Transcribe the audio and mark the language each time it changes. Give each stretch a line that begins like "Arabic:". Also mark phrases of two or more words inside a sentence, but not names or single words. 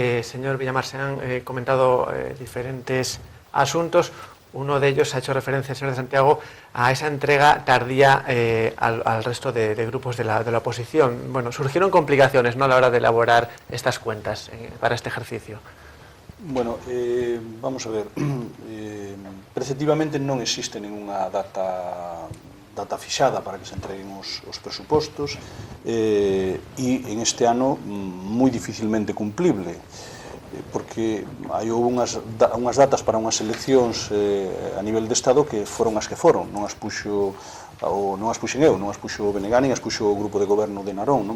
Spanish: señor Villamar, se han comentado diferentes asuntos. Uno de ellos ha hecho referencia el señor de Santiago a esa entrega tardía al resto de grupos de la oposición. Bueno, surgieron complicaciones, ¿no?, a la hora de elaborar estas cuentas para este ejercicio. Bueno, vamos a ver,
Galician: preceptivamente non existe ninguna data fixada para que se entreguen os presupostos e en este ano moi dificilmente cumplible, porque hai unhas datas para unhas eleccións a nivel de Estado que foron as que foron, non as puxen eu, non as puxo o BNG, nin as puxo o grupo de goberno de Narón, non?